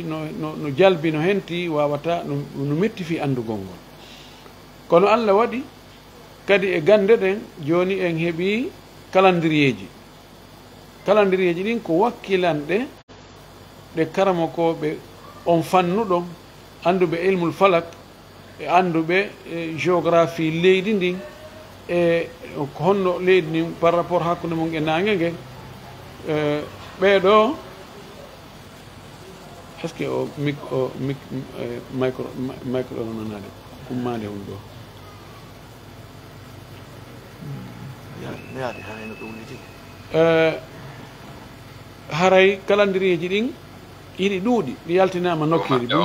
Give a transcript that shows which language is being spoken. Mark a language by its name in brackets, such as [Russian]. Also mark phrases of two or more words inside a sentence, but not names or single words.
[Fula] no jalbi no henti wawata no metti fi andugol ngol kono allah waɗi kadi e gande ɗen joni en heeɓi calendrieji ɗin ko wakkilanɗe ɗe karamokoɓe on fannuɗon anduɓe ilmul falak e anduɓe géographie leydi ndin e honno leydi ndin [French] par rapport [Fula] hakkude mum e nangue ngen ɓeɗo [French] est ce que [Fula] o micro o nanade ummade hum ɗo haray calendrier ji ɗin yiɗi ɗuuɗi ɗi yaltinama nokkiri ɗum